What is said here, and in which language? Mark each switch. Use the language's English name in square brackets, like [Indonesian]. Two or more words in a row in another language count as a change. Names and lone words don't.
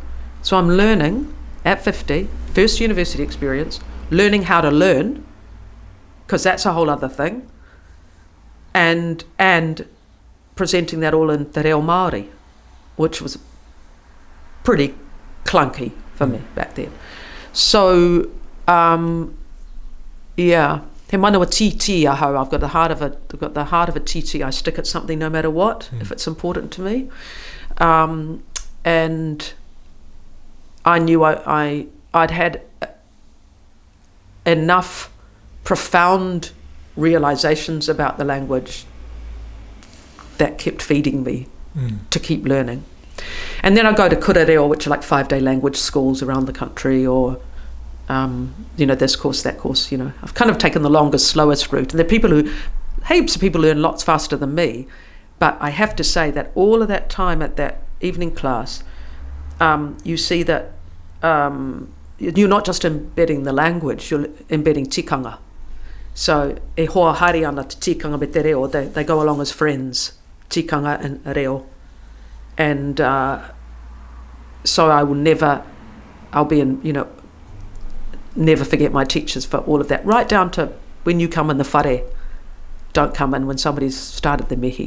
[English] So I'm learning at 50, first university experience, learning how to learn, because that's a whole other thing, and presenting that all in [Māori] Te Reo Maori, [English] which was pretty clunky for me back then. So, yeah. [Māori] He manawa titi aho. [English] I've got the heart of a titi. I stick at something no matter what, if it's important to me. And I knew I'd had enough profound realizations about the language that kept feeding me to keep learning. And then I go to [Māori] kura reo, [English] which are like 5-day language schools around the country, or this course, that course. I've kind of taken the longest, slowest route. And there are heaps of people learn lots faster than me. But I have to say that all of that time at that evening class, you see that you're not just embedding the language, you're embedding tikanga. [Māori] So e hoa hari ana te tikanga me te reo, [English] they go along as friends, tikanga and reo. And so I'll be in, never forget my teachers for all of that, right down to when you come in the whare, don't come in when somebody's started the mihi.